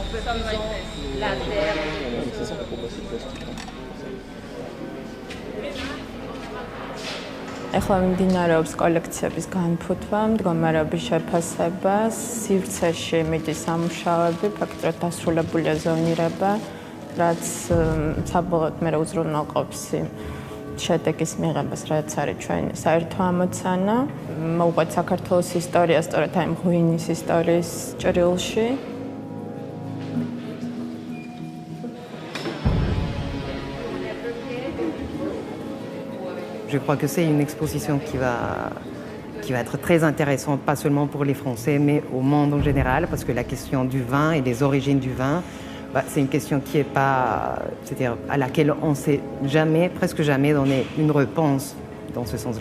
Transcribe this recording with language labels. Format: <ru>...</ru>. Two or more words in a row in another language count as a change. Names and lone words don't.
<ka>ახლა მიმდინარეობს კოლექციების განფუთვა, მდგომარეობის შეფასება, სივრცეში მიდის ამუშავები, ფაქტობრივად დასრულებულია ზონირება, რაც საბოლოოდ მე უზრუნველყოფს შედეგის მიღებას, რაც არის ჩვენი საერთო ამოცანა. მოვუყვეთ საქართველოს ისტორია სწორედ აი ღვინის ისტორიის ჭრილში.</ka> <fr>Je crois que c'est une exposition qui va être très intéressante, pas seulement pour les Français, mais au monde en général, parce que la question du vin et des origines du vin, c'est une question qui est pas, c'est-à-dire à laquelle on ne sait jamais, presque jamais donner une réponse dans ce sens-là.</fr>